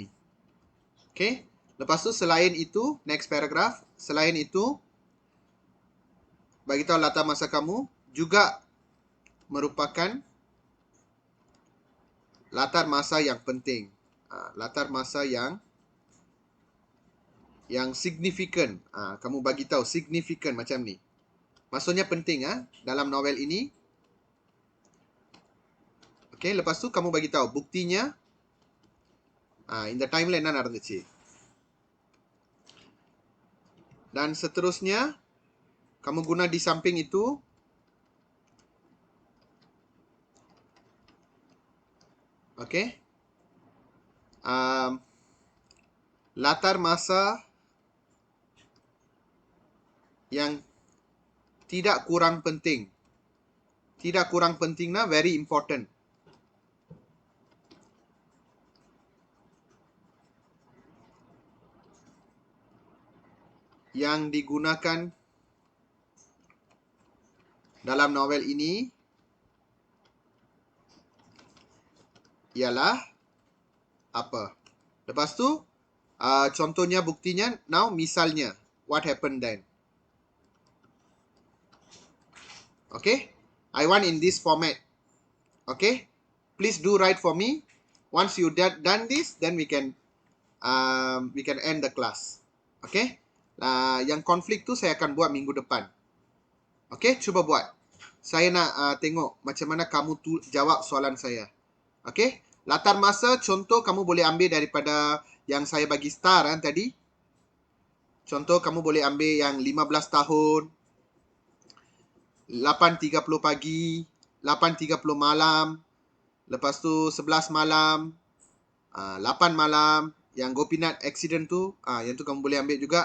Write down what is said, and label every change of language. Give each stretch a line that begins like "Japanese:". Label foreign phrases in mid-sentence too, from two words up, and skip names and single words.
Malay: Okey, lepas tu selain itu,
English: next paragraph,
Malay: selain itu bagi tahu latar masa kamu juga merupakan latar masa yang penting. Latar masa yang signifikan. Kamu bagi tahu signifikan macam ni. Maksudnya penting dalam novel ini. Okey, lepas tu kamu bagi tahu buktinya
Tamil: இந்த டைம்ல என்ன நடந்துச்சு.
Malay: Dan seterusnya kamu guna di samping itu okey. Latar masa yang tidak kurang penting. Tidak kurang penting
English: very important.
Malay: Yang digunakan dalam novel ini ialah apa? Lepas tu contohnya, buktinya,
English: now misalnya, what happened then? Okay? I want in this format. Okay? Please do write for me. Once you done this, then we can end the class. Okay?
Malay: Yang konflik tu saya akan buat minggu depan. Okay? Cuba buat. Saya nak tengok macam mana kamu jawab soalan saya. Okay? Latar masa contoh kamu boleh ambil daripada yang saya bagi star tadi. Contoh kamu boleh ambil yang 15 tahun, 8.30 pagi, 8.30 malam, lepas tu 11 malam, 8 malam, yang Gopinath accident tu, yang tu kamu boleh ambil juga.